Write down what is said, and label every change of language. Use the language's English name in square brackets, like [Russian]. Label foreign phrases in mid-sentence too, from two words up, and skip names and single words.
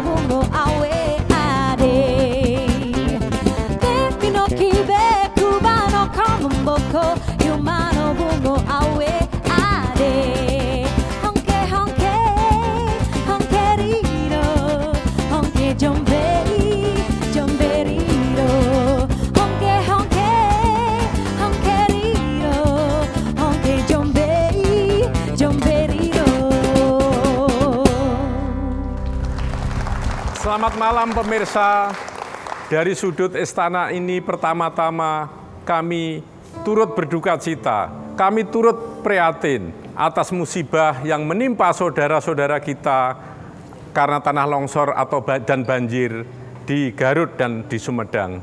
[Indonesian] bungo awe ade Pepino kibe cubano come un poco umano bungo awe ade Honke honke honkerino honke jomberi jomberino honke honke honkerino honke jomberi jomberino. Selamat malam pemirsa. Dari sudut istana ini pertama-tama kami turut berduka cita. Kami turut prihatin atas musibah yang menimpa saudara-saudara kita karena tanah longsor dan banjir di Garut dan di Sumedang.